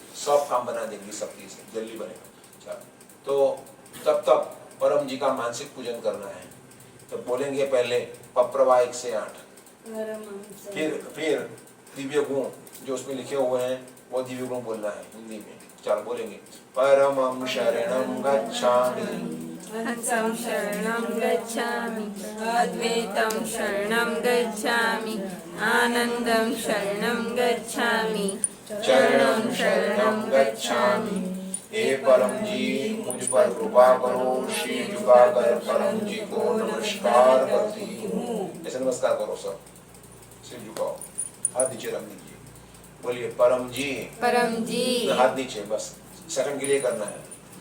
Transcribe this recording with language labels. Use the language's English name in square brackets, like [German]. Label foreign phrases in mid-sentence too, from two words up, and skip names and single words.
[Hindi] सब काम बना देंगी शक्ति से, जल्दी बनेगा। चलो तो तब तक परम जी का मानसिक पूजन करना है। तो बोलेंगे पहले पप्रवा 1 से 8, फिर दिव्य गुण जो उसमें लिखे हुए हैं वो दिव्य गुण बोलना है हिंदी में। चलो बोलेंगे [Pali] परमं शरणं गच्छामि, हंसं शरणं गच्छामि, अद्वैतं शरणं गच्छामि, आनन्दं शरणं गच्छामि, चरणं शरणं गच्छामि। [Hindi] हे परम जी मुझ पर कृपा करो, शीश झुकाकर परम जी को नमस्कार करती हूँ। ऐसे नमस्कार करो सब, सिर झुकाओ, हाथ नीचे रख दीजिए, बोलिए परम जी। परम जी हाथ नीचे, बस सेकंड के लिए करना है।